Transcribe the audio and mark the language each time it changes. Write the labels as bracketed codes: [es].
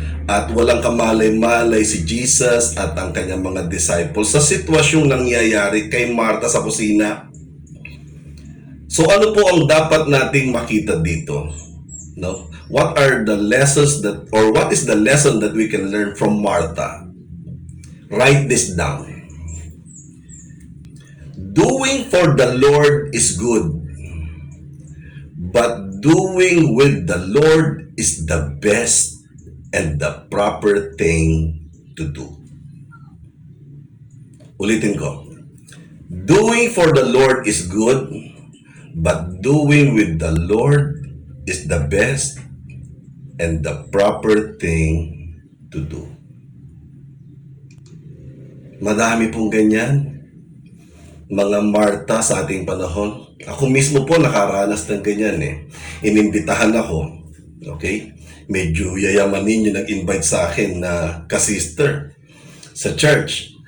[tl] At walang kamalay-malay si Jesus at ang kanyang mga disciples sa sitwasyong nangyayari kay Martha sa kusina. So ano po ang dapat nating makita dito? No? [en] What are the lessons that, or what is the lesson that we can learn from Martha? Write this down. Doing for the Lord is good, but doing with the Lord is the best and the proper thing to do. [tl] Ulitin ko. [en] Doing for the Lord is good, but doing with the Lord is the best and the proper thing to do. [tl] Madami pong ganyan. Mga Martha sa ating panahon. Ako mismo po nakaranas ng ganyan eh. Inimbitahan ako. Okay? Medyo yayamanin yung nag-invite sa akin na ka-sister sa church.